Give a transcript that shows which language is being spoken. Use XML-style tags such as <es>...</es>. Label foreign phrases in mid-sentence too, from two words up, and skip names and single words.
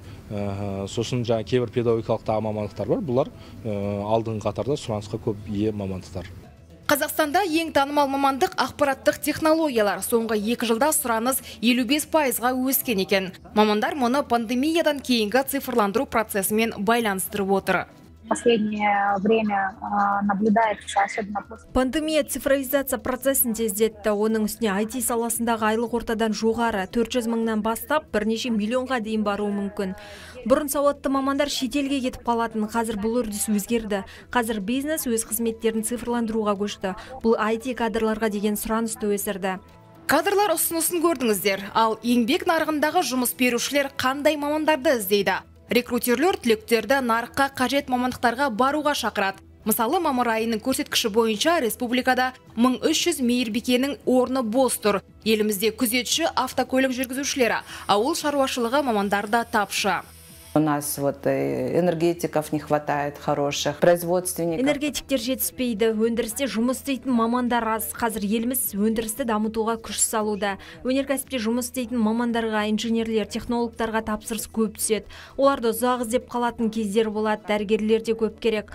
<kk>Сосын жаңа кейбір педагогикалық мамандықтар бар. Бұлар алдыңғы қатарда сұранысқа көп ие мамандықтар. Қазақстанда ең танымал мамандық ақпараттық технологиялар. Соңғы 2 жылда сұраныс 55%-ға өскен екен. Мамандар мұны пандемиядан кейінгі цифрландыру процесімен байланыстырып отыр.</kk> <ru>Последнее время наблюдается, особенно после...</ru> <kk>Пандемия цифровизация процесін тездетті. Оның үстіне IT саласындағы айлық ортадан жоғары 400 мыңнан бастап бірнеше миллионға дейін баруы мүмкін. Бұрын сауатты мамандар шетелге кетіп қалатын, қазір бұл үрдіс өзгерді. Қазір бизнес өз қызметтерін цифрландыруға көшті. Бұл IT кадрларға деген сұранысты өсірді. Кадрлар ұсынысын көрдіңіздер, ал еңбек нарығындағы жұмыс берушілер қандай мамандарды іздейді? Рекрутерлер түлектерді нарыққа қажет мамандықтарға баруға шақырады. Мысалы, мамыр айының көрсеткіші бойынша республикада 1300 мейірбикенің орны бос тұр. Елімізде күзетші, автокөлік жүргізушілері, ауыл шаруашылығы мамандары да тапшы.</kk> <ru>У нас энергетиков не хватает хороших, производственников.</ru> <kk>Энергетиктер жетіспейді, өндірісте жұмыс істейтін мамандар аз. Қазір еліміз өндірісті дамытуға күш салуда. Өнеркәсіпте жұмыс істейтін мамандарға, инженерлер, технологтарға тапсырыс көп түседі. Оларды ұзақ іздеп қалатын кездер болады, дәрігерлер де көп керек.</kk>